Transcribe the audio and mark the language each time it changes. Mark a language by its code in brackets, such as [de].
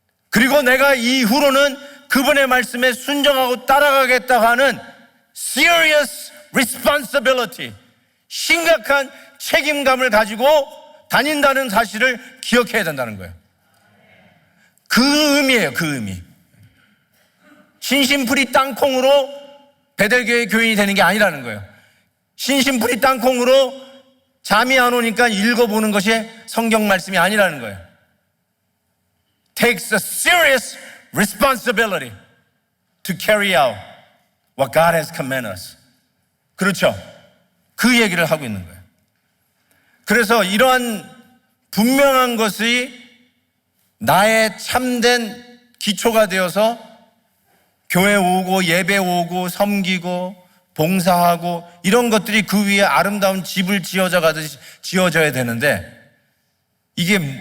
[ko] 그리고 내가 이후로는 그분의 말씀에 순종하고 따라가겠다고 하는 [en] serious responsibility, [ko] 심각한 책임감을 가지고 다닌다는 사실을 기억해야 된다는 거예요. 그 의미예요. 그 의미. 신심풀이 땅콩으로 베델교회 교인이 되는 게 아니라는 거예요. 신심풀이 땅콩으로 잠이 안 오니까 읽어보는 것이 성경 말씀이 아니라는 거예요. [en] Takes a serious responsibility to carry out what God has commanded us. [ko] 그렇죠? 그 얘기를 하고 있는 거예요. 그래서 이러한 분명한 것이 나의 참된 기초가 되어서 교회 오고 예배 오고 섬기고 봉사하고 이런 것들이 그 위에 아름다운 집을 지어져 가듯이 지어져야 되는데, 이게